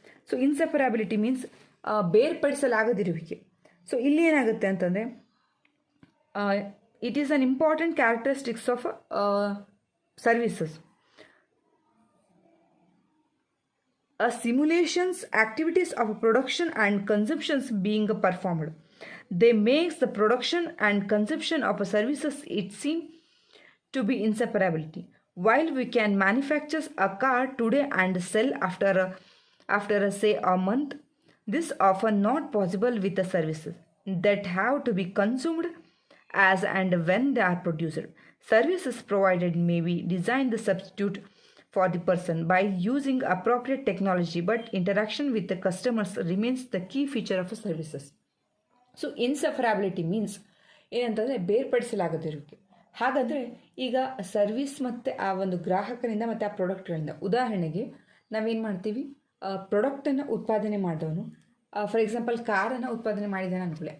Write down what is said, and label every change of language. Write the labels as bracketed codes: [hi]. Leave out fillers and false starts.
[en] so inseparability means [kn] ಬೇರ್ಪಡಿಸಲಾಗದಿರುವಿಕೆ. [en] so [kn] ಇಲ್ಲಿ ಏನಾಗುತ್ತೆ ಅಂತಂದರೆ [en] It is an important characteristics of services. Simulations activities of production and consumptions being performed. They makes the production and consumption of services it seem to be inseparability. While we can manufacture a car today and sell after say a month, this often not possible with the services that have to be consumed as and when they are produced. Services provided may be designed to substitute for the person by using appropriate technology, but interaction with the customers remains the key feature of services. So inseparability means [kn] ಏನಂತಂದರೆ ಬೇರ್ಪಡಿಸಲಾಗದಿರುವಿಕೆ. ಹಾಗಾದರೆ ಈಗ service ಮತ್ತು ಆ ಒಂದು ಗ್ರಾಹಕರಿಂದ ಮತ್ತು ಆ ಪ್ರಾಡಕ್ಟ್ಗಳಿಂದ, ಉದಾಹರಣೆಗೆ ನಾವೇನು ಮಾಡ್ತೀವಿ, ಪ್ರಾಡಕ್ಟನ್ನು ಉತ್ಪಾದನೆ ಮಾಡಿದವನು [en] for example [kn] ಕಾರನ್ನು ಉತ್ಪಾದನೆ ಮಾಡಿದ್ದಾನೆ ಅಂದ್ಕೊಳ್ಳಿ.